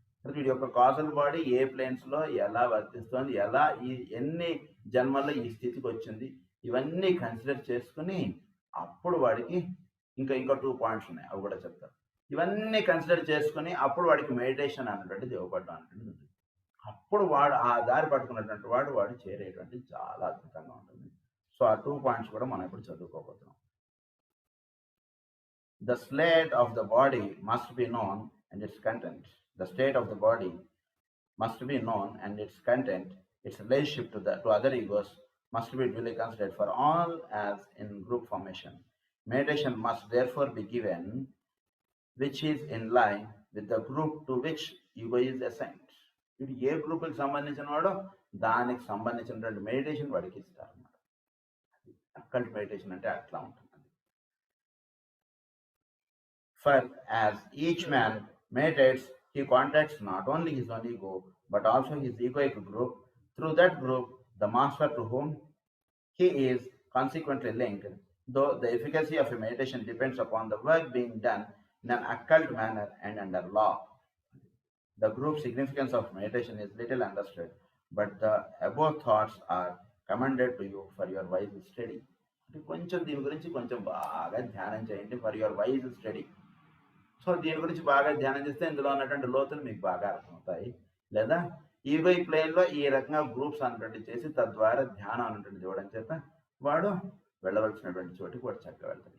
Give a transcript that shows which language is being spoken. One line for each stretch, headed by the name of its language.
Telugu: వీడి యొక్క causal body ఏ ప్లేన్స్లో ఎలా వర్తిస్తుంది, ఎలా ఎన్ని జన్మల్లో ఈ స్థితికి వచ్చింది, ఇవన్నీ కన్సిడర్ చేసుకుని అప్పుడు వాడికి ఇంకా 2 పాయింట్స్ ఉన్నాయి, అవి కూడా చెప్తారు. ఇవన్నీ కన్సిడర్ చేసుకుని అప్పుడు వాడికి మెడిటేషన్ అన్నటువంటిది ఇవ్వబడడం అనేటువంటిది ఉంది. అప్పుడు వాడు ఆ దారి పట్టుకున్నటువంటి వాడు చేరేటువంటి చాలా అద్భుతంగా ఉంటుంది. సో ఆ 2 పాయింట్స్ కూడా మనం ఇప్పుడు చదువుకోబోతున్నాం.
English: The state of the body must be known and its content. The state of the body must be known and its content, its relationship to other egos must be duly considered for all as in group formation. Meditation must therefore be given which is in line with the group to which ego is assigned.
Telugu: ఇది ఏ గ్రూప్కి సంబంధించిన వాడో దానికి సంబంధించినటువంటి meditation వాడికి ఇస్తారు అన్నమాట. అక్కడి మెడిటేషన్ అంటే అట్లా ఉంటుంది.
English: For as each man meditates, he contacts not only his own ego, but also his egoic group. Through that group, the master to whom he is consequently linked, though the efficacy of a meditation depends upon the work being done in an occult manner and under law. The group significance of meditation is little understood, but the above thoughts are commended to you for your wise study.
Telugu: కొంచెం దీని గురించి కొంచెం బాగా ధ్యానం చేయండి
English: For your wise study.
Telugu: So దీని గురించి బాగా ధ్యానం చేస్తే ఇందులో ఉన్నటువంటి లోతులు మీకు బాగా అర్థమవుతాయి. లేదా ఈగోయిక్ ప్లేన్లో ఈ రకంగా గ్రూప్స్ అన్నటువంటి చేసి తద్వారా ధ్యానం అన్నటువంటి ఇవ్వడం చేత వాడు వెళ్ళవలసినటువంటి చోటుకి వాడు చక్కగా వెళ్తాడు.